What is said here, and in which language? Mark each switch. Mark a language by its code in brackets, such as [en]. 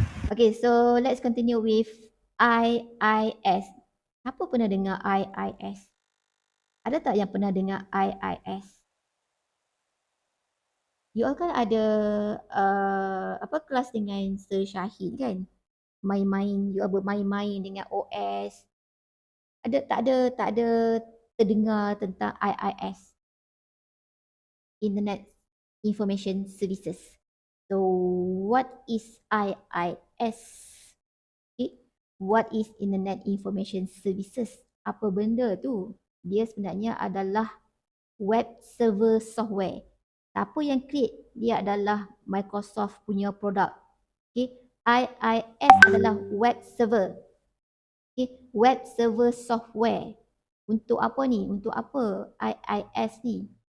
[en] Okay, so let's continue with IIS. [ms] Siapa pernah dengar IIS? Ada tak yang pernah dengar IIS? You all kan ada kelas dengan Sir Syahid kan? Main-main, you all bermain-main dengan OS. Tak ada terdengar tentang IIS, Internet Information Services. [en] So what is IIS? Okay. What is Internet Information Services? [ms] Apa benda tu? Dia sebenarnya adalah web server software. Siapa yang create? Dia adalah Microsoft punya produk. Okay. IIS adalah web server. Okay. Web server software. Untuk apa ni? Untuk apa IIS ni?